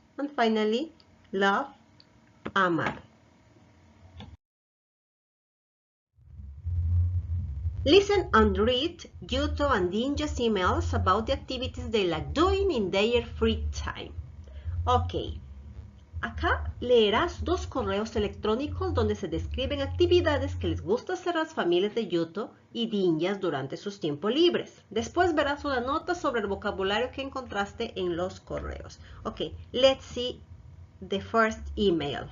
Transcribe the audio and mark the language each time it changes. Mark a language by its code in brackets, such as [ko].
[en] And finally, love, amar. Listen and read Yuto and Dinja's emails about the activities they like doing in their free time. Okay. [es] Acá leerás dos correos electrónicos donde se describen actividades que les gusta hacer a las familias de Yuto y Dinjas durante sus tiempos libres. Después verás una nota sobre el vocabulario que encontraste en los correos. [en] Okay, let's see the first email.